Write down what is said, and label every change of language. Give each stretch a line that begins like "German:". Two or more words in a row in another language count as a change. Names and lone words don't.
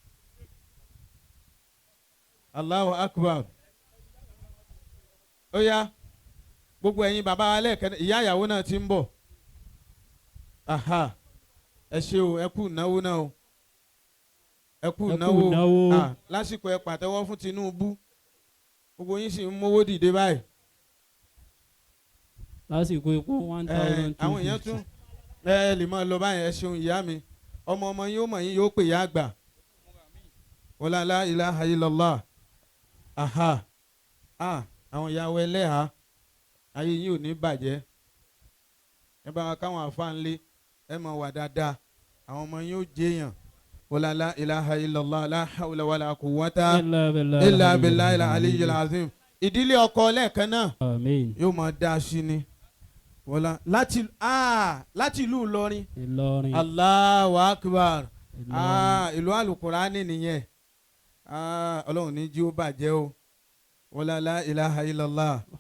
Arabic: الله أكبر
Yoruba: ó yá gbogbo ẹ̀yin bàbá wa lẹ́ẹ̀kan náà ìyá ìyàwó náà ti ń bọ̀ ẹ ṣe o ẹ kú náwó náà o ẹ kú náwó lásìkò ẹ pàtẹ́wọ́ fún Tinubu gbogbo yín sì ń mówó dìde báyìí lásìkò epo 1,250 àwọn èèyàn tún ẹ lè máa lọ báyìí ẹ ṣeun ìyá mi ọmọ yín ó mọ̀ yín yóò pè yá àgbà
Arabic: ولا لا إله إلا الله
Yoruba: àwọn ìyàwó ẹlẹ́hà ayé yín ò ní bàjẹ́ ẹ bá wa káwọn àfáànlé ẹ máa wà dáadáa àwọn ọmọ yín ó jẹyàn
Arabic: ولا لا إله إلا الله لا حول ولا قوة إلا بالله العلي العظيم
Yoruba: ìdílé ọkọ lẹ́ẹ̀kan náà yóò máa dá sí ni wọlá láti ìlú Ìlọrin
Arabic: الله أكبر
Yoruba: ìlú alukurani nìyẹn Ọlọ́run ní jí ó bàjẹ́ o
Arabic: ولا لا إله إلا الله